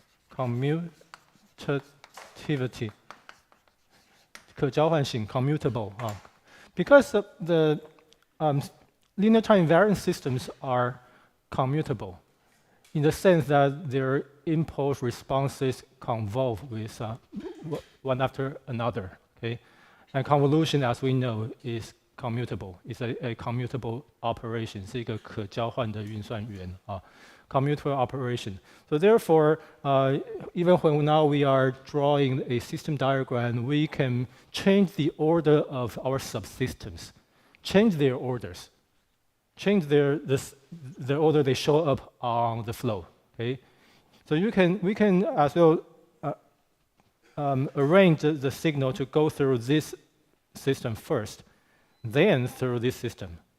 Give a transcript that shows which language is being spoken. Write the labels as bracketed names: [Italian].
[English] commutativity 可交换性 commutable because the linear time invariant systems are commutable in the sense that their impulse responses convolve with one after another. Okay, and convolution, as we know, is commutable. It's a commutable operation. [Chinese] 是一个可交换的运算元 [English] commutable operation. So therefore, even when now we are drawing a system diagram, we can change the order of our subsystems, change their orders, change the order they show up on the flow. Okay, so we can as well arrange the signal to go through this system first, then through this system.